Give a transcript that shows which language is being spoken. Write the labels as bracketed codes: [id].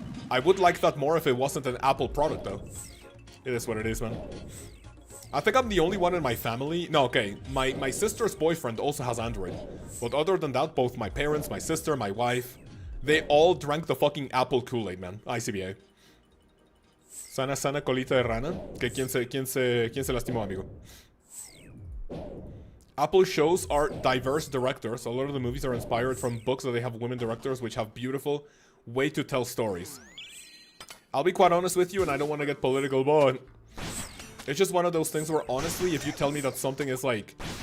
[en] I would like that more if it wasn't an Apple product, though. It is what it is, man. I think I'm the only one in my family. No, okay. My sister's boyfriend also has Android. But other than that, both my parents, my sister, my wife, they all drank the fucking Apple Kool-Aid, man. [es] ICBA. Sana, sana, colita de rana. Que quién se lastimó, amigo. [en] Apple shows are diverse directors. A lot of the movies are inspired from books that they have women directors, which have beautiful way to tell stories. I'll be quite honest with you, and I don't want to get political, but it's just one of those things where, honestly, if you tell me that something is like...